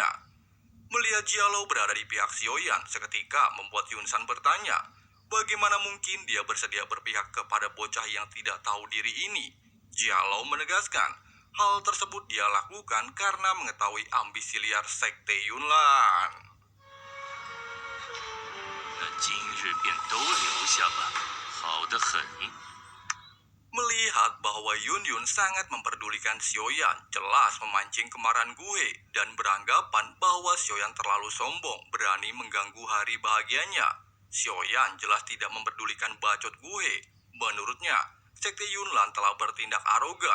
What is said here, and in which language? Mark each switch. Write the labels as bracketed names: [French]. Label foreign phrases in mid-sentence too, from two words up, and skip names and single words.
[Indonesian] Melihat Jialou berada di pihak Xiaoyan seketika membuat Yun San bertanya, bagaimana mungkin dia bersedia berpihak kepada bocah yang tidak tahu diri ini? Jialou menegaskan, hal tersebut dia lakukan karena mengetahui ambisi liar Sekte Yunlan. [Chinese] 便都留下吧，好得很。 [Indonesian] Melihat bahwa Yun sangat memperdulikan Xiaoyan, jelas memancing kemarahan Guhe dan beranggapan bahwa Xiaoyan terlalu sombong berani mengganggu hari bahagianya. Xiaoyan jelas tidak memperdulikan bacot Guhe. Menurutnya, Sekte Yunlan telah bertindak arogan.